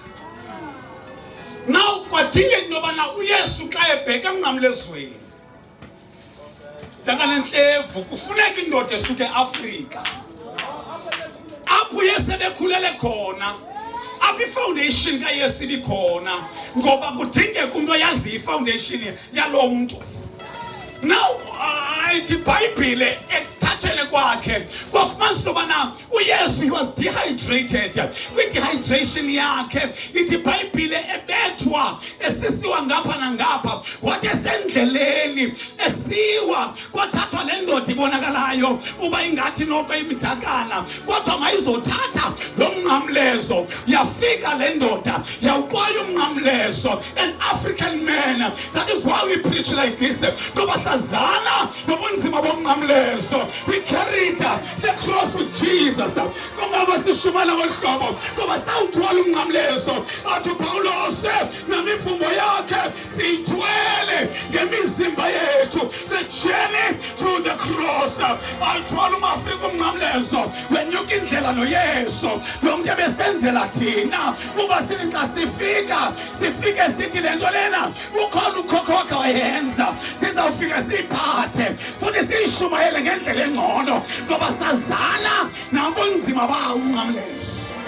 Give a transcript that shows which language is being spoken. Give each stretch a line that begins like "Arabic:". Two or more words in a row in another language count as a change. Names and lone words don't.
Xhosa: Now kwadingeka into yobana uYesu xa ebheka emnqamlezweni ndanganentlevu kufuneka indoda esuke eAfrika apho uYesu ebekhulele khona apho ifoundation kaYesu ibikhona ngoba kudingeka umuntu oyazi ifoundation yalo muntu. Now ithi iBhayibhile ekuthathweni kwakhe kwafumanisa intobana uYesu
English: he was dehydrated.
Xhosa: Kwi-dehydration yakhe ithi iBhayibhile ebethwa esisiwa ngapha nangapha wathi esendleleni esiwa kwathathwa le ndoda ibonakalayo uba ingathi noko imdakana kwathiwa mayizothatha lo mnqamlezo. Yafika le ndoda yawuqwaya umnqamlezo,
English: an African man. That is why we preach like this.
Xhosa: Sazana nobunzima bomnqamlezo.
English: We carried the cross with Jesus.
Xhosa: Kungaba sishumana ngolhlobo ngoba sawuthwala umnqamlezo. Athi uPawulos namifumo yakhe siyithwele ngemizimba yethu.
English: The journey to the cross.
Xhosa: Ayithwala umAfrika umnqamlezo wenyuka indlela noYesu lo muntu ebesenzela thina uba sithi xa sifike sithi lento lena ukhona ukhokho wakhe wayenza sizawufika siyiphathe futhi siyishumayele ngendlela engcono ngoba sazana nabunzima bawo umnqamlezo.